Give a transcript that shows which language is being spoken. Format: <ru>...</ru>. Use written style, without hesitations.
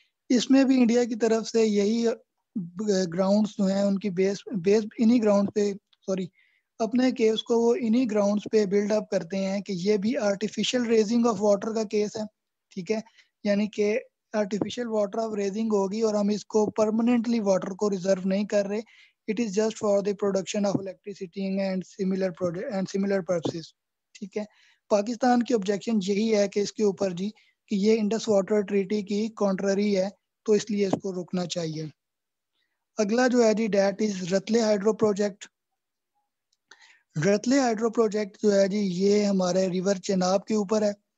<ur>اس میں بھی انڈیا کی طرف سے یہی گراؤنڈز جو ہیں ان کی بیس انہی گراؤنڈ پہ اپنے کیس کو وہ انہی گراؤنڈز پہ بلڈ اپ کرتے ہیں کہ یہ بھی آرٹیفیشل ریزنگ آف واٹر کا کیس ہے. ٹھیک ہے, یعنی کہ آرٹیفیشل واٹر آف ریزنگ ہوگی اور ہم اس کو پرماننٹلی واٹر کو ریزرو نہیں کر رہے.</ur> <en>It is just for the production of electricity and similar purposes.</en> <ur>ٹھیک ہے, پاکستان کی آبجیکشن یہی ہے کہ اس کے اوپر جی کہ یہ انڈس واٹر ٹریٹی کی کانٹرری ہے, تو اس لیے اس کو رکنا چاہیے. اگلا جو ہے جی</ur> <en>that is</en> <ur>رتلے hydro project. رتلے hydro project جو ہے جی یہ ہمارے ریور چناب کے اوپر ہے.</ur>